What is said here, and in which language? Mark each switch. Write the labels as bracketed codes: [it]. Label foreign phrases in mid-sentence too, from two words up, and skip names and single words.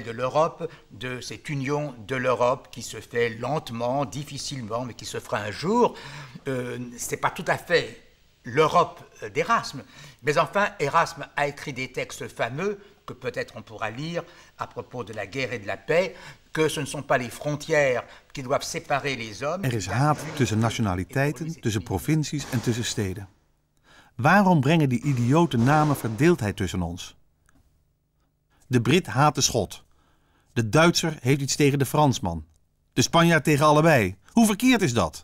[fr] de l'Europe, de cette union de l'Europe qui se fait lentement, difficilement, mais qui se fera un jour, ce n'est pas tout à fait l'Europe d'Erasme. Mais enfin, Erasme a écrit des textes fameux que peut-être on pourra lire à propos de la guerre et de la paix, que ce ne sont pas les frontières qui doivent séparer les hommes. [nl] Er is haat tussen nationaliteiten, tussen provincies en tussen steden. Waarom brengen die idiote namen verdeeldheid tussen ons? De Brit haat de Schot. De Duitser heeft iets tegen de Fransman. De Spanjaard tegen allebei. Hoe verkeerd is dat?